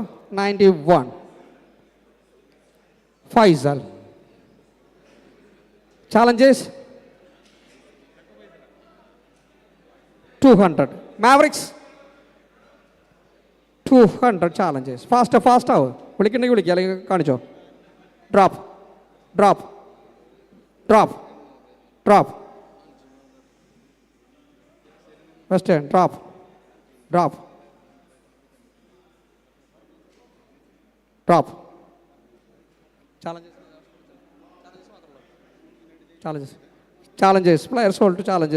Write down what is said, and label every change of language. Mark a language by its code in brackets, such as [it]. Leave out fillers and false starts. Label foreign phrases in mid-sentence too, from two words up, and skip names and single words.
[en] 91. Faisal. Challenges. 200. Mavericks. 200 challenges. Faster, faster. [ml] വിളിക്കണ്ടെങ്കിൽ വിളിക്കുക അല്ലെങ്കിൽ കാണിച്ചോ. [en] Drop. Drop. Drop. Drop. Western. Drop. Drop. Drop. Challenges. Challenges. Challenges. Players sold to challenges.